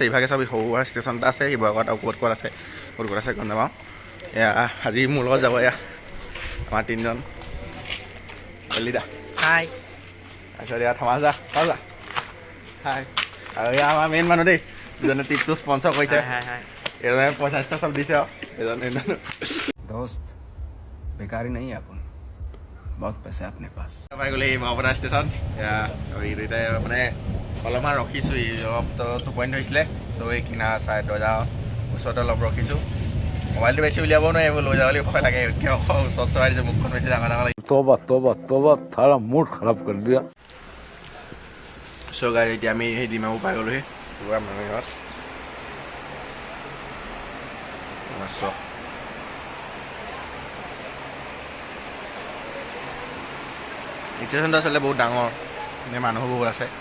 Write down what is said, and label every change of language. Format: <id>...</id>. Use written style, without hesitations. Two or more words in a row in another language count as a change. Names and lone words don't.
<as>ইভাগে চব সৰু সুৰা ষ্টেচন এটা আছে, শিৱসাগৰত আৰু ক'ত আছে গম নাপাওঁ। এয়া আজি মোৰ লগত যাব এয়া আমাৰ তিনিজন। ললিতা হাই। তাৰপিছত এয়া থমাছ দা হাই। আৰু এয়া আমাৰ মেইন মানুহ দেই, যিজনে টিপছটো স্পনচৰ কৰিছে। এজনে পইচা চব দিছে আৰু</as> <hi>दोस्त बेकारी नहीं है अपन, बहुत पैसे अपने पास।</hi> <as>পাই গ'লে এই বাবুদা ষ্টেচন। এয়া আমি দুইটাই মানে অলপমান ৰখিছোঁ, অলপ টোপনি ধৰিছিলে। চ' এই কিনা চাই দৰ্জা ওচৰতে অলপ ৰখিছোঁ। মোবাইলটো বেছি উলিয়াব নোৱাৰি, এইবোৰ লৈ যাবলৈ ভয় লাগে। ওচৰত চৰাই দিছে, মুখখন বেছি ডাঙৰ ডাঙৰ লাগে।</as> <hi>तोबा तोबा तोबा थारा मूड खराब कर दिया।</hi> <as>চ' গাইজ এতিয়া আমি সেই ডিমাপুৰ পাই গ'লোহি পুৰা মানুহত। ষ্টেচনটো আচলতে বহুত ডাঙৰ, মানুহো বহুত আছে।</as>